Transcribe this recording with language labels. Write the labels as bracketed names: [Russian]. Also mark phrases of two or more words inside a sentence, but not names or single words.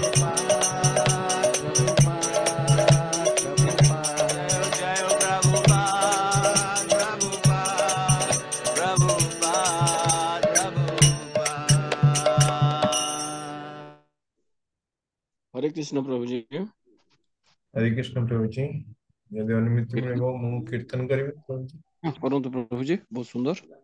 [Hindi] जय प्रभुपाद प्रभुपाद। हरे कृष्ण प्रभु जी। हरे कृष्ण प्रभु जी। [Odia] ଯଦି ଅନୁମତି ମିଳିବ ମୁଁ କୀର୍ତ୍ତନ କରିବି ପ୍ରଭୁ ଜୀ। କରନ୍ତୁ ପ୍ରଭୁ जी, ବହୁତ ସୁନ୍ଦର।